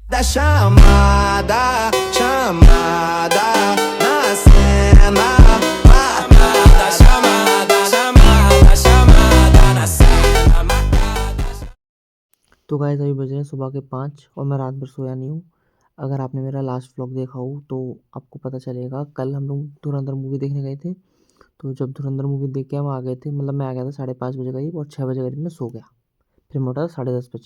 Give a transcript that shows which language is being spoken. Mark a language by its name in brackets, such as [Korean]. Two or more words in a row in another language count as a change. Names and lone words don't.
[Portuguese] chamada, chamada na cena. Chamada, chamada, chamada, chamada na cena. [Hindi] तो गाइस अभी बज रहे हैं सुबह के 5 और मैं रात भर सोया नहीं हूँ। अगर आपने मेरा [English] last vlog [Hindi] देखा हो तो आपको पता चलेगा। कल हम लोग धुरंधर मूवी देखने गए थे। तो जब धुरंधर मूवी देख के हम आ गए थे, मतलब मैं आ गया था 5:30 बजे करीब, और 6 बजे करीब मैं सो गया। फिर मैं उठा 10:30 बजे।